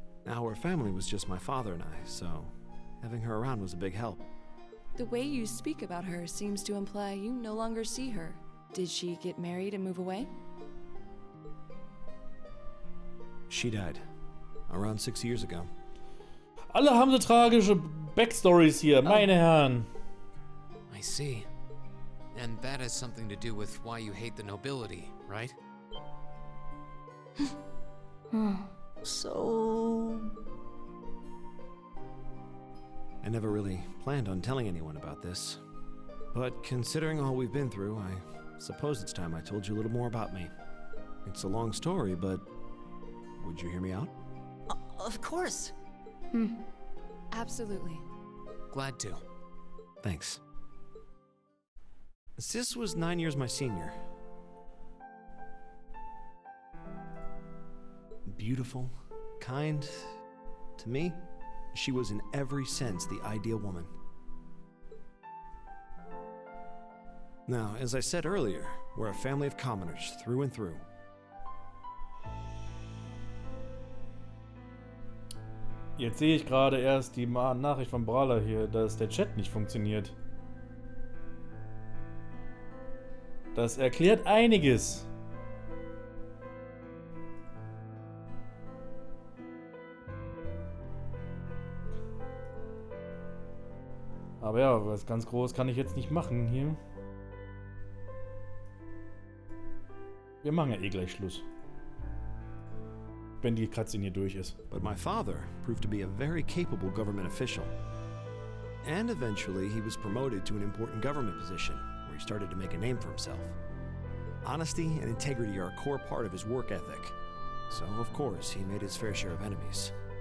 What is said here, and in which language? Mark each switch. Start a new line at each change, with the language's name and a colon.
English: Now our family was just my father and I, so having her around was a big help. The way you speak about her seems to imply you no longer see her. Did she get married and move away? She died around 6 years ago.
German: Alle haben so tragische Backstories hier, meine Herren.
English: I see. And that has something to do with why you hate the nobility, right? So... I never really planned on telling anyone about this. But considering all we've been through, I suppose it's time I told you a little more about me. It's a long story, but would you hear me out? Of course. Absolutely. Glad to. Thanks. Sis was 9 years my senior. Beautiful, kind. To me, she was in every sense the ideal woman. Now, as I said earlier, we're a family of commoners through and through.
German: Jetzt sehe ich gerade erst die Nachricht von Brawler hier, dass der Chat nicht funktioniert. Das erklärt einiges. Aber ja, was ganz groß kann ich jetzt nicht machen hier. Wir machen ja eh gleich Schluss. Wenn die Cutscene hier durch ist.
English: But my father proved to be a very capable government official. And eventually he was promoted to an important government position, where he started to make a name for himself. Honesty and integrity are a core part of his work ethic. So, of course, he made his fair share of enemies.